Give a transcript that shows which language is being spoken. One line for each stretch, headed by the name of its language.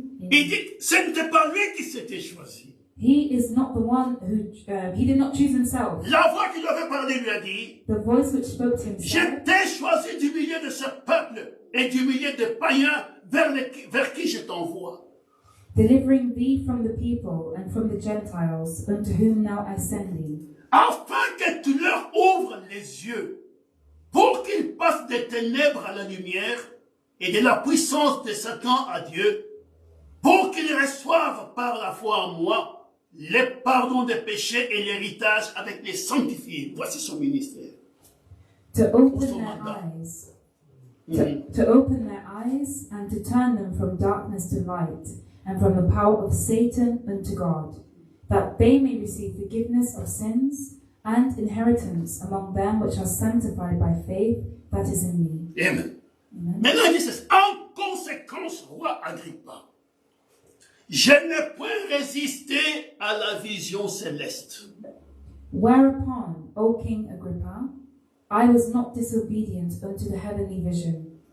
French: il dit ce n'était pas lui qui s'était choisi.
English: he is not the one who, he did not choose himself.
French: La voix qui lui avait parlé lui a dit,
English: The voice which spoke to him
French: je
English: said,
French: t'ai choisi du milieu de ce peuple et du milieu des païens vers qui je t'envoie.
English: delivering thee from the people and from the Gentiles, unto whom now I send thee,
French: Afin que tu leur ouvres les yeux, pour qu'ils passent des ténèbres à la lumière et de la puissance de Satan à Dieu, pour qu'ils reçoivent par la foi en moi le pardon des péchés et l'héritage avec les sanctifiés. Voici son ministère.
English: to open their eyes, to open their eyes and to turn them from darkness to light, and from the power of Satan unto God, that they may receive forgiveness of sins and inheritance among them which are sanctified by faith that is in me.
French: Amen.
English: Amen.
French: Maintenant, il dit ceci. En conséquence, roi Agrippa, je n'ai point résisté à la vision céleste.
English: Whereupon, O King Agrippa, I was not disobedient unto the heavenly vision.